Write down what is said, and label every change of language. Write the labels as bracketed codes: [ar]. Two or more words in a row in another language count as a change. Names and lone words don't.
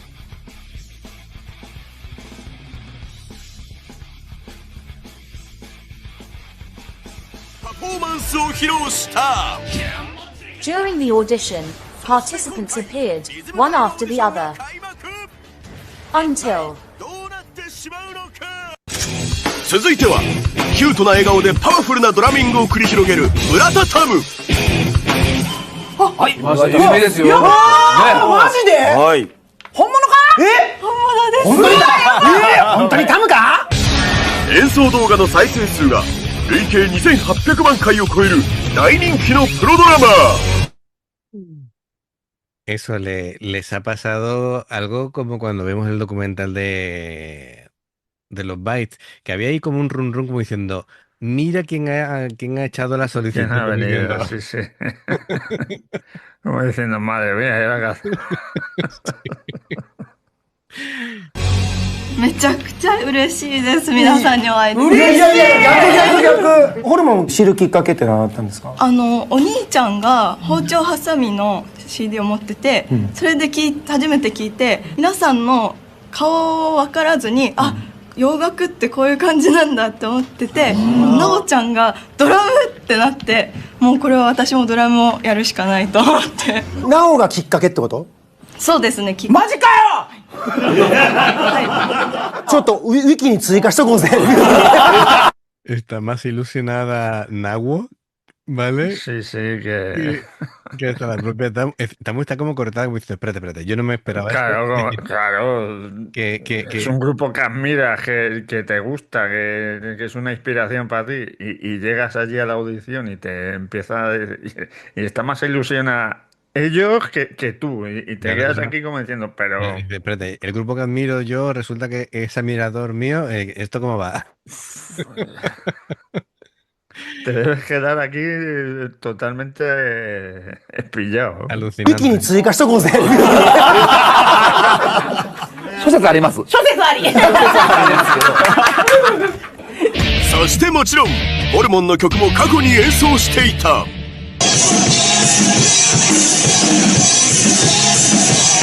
[en] During the audition, participants appeared, one after the other, until [ja] 続いてはキュートな笑顔でパワフルなドラミングを繰り広げる村田タム。はい、有名ですよ。やばー、マジで？はい。本物か？本物です。本当にだ。本当にタムか？演奏動画の再生数が累計2800万回を超える大人気のプロドラマー。 [es] Eso les ha pasado algo como cuando vemos el documental de los Bytes, que había ahí como un run run como diciendo, mira quién ha echado la solicitud. ¿Quién ha venido? Diciendo, Sí, sí. Como diciendo, madre mía, era que... [ja] めちゃくちゃ嬉しいです。皆さんにお会いできて。いや逆。ホルモン知るきっかけって何だったんですか？お兄ちゃんが包丁ハサミの CD を持ってて、それで初めて聞いて、皆さんの顔分からずに、あ、洋楽ってこういう感じなんだって思ってて、なおちゃんがドラムってなって、もうこれは私もドラムをやるしかないと思って。なおがきっかけってこと？そうですね。マジかよ！ちょっとウィキに追加しとこうぜ。 [es] Está más ilusionada Nawo, ¿vale? Sí, sí, que... Que hasta la propia Tamu. Tamu está como cortada, como dice, espérate, yo no me esperaba Claro, esto. claro. Es un grupo que admiras, que te gusta, que es una inspiración para ti. Y llegas allí a la audición y te empieza a decir, y está más ilusiona ellos que tú. Y te Claro, quedas claro. aquí como diciendo, pero... Dice, espérate, el grupo que admiro yo resulta que es admirador mío. ¿Esto cómo va? Te debes quedar aquí totalmente pillado. [ja] ウィキに [es] Alucinante. [ja] 追加しとこうぜ。諸説あります。諸説あり。そしてもちろんホルモンの曲も過去に演奏していた。